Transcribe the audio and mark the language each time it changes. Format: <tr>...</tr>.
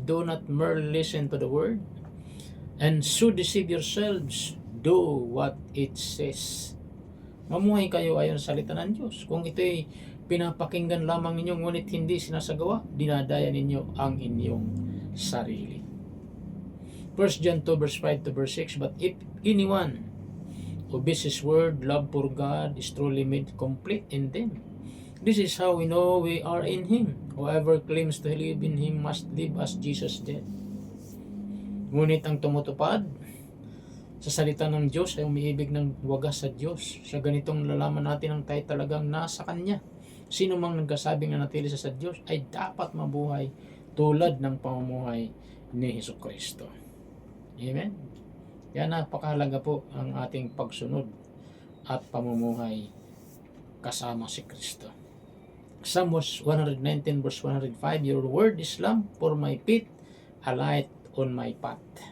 <en>Do not merely listen to the word and so deceive yourselves. Do what it says.</en> <tl>Mamuhay kayo ayon sa salita ng Diyos. Kung ito'y pinapakinggan lamang ninyo ngunit hindi sinasagawa, dinadaya ninyo ang inyong sarili.</tl> <en>1 John 2 verse 5 to verse 6, but if anyone obeys His word, love for God is truly made complete in them. This is how we know we are in Him. Whoever claims to live in Him must live as Jesus did.</en> <tl>Ngunit ang tumutupad sa salita ng Diyos ay umiibig ng wagas sa Diyos. Sa ganitong lalaman natin ang tayo talagang nasa Kanya. Sino mang nagkasabing nanatili sa Diyos ay dapat mabuhay tulad ng pamumuhay ni Jesucristo. Amen? Yan, napakahalaga po ang ating pagsunod at pamumuhay kasama si Kristo.</tl> <en>Psalm 119 verse 105, your word is lamp for my feet, a light on my path.</en>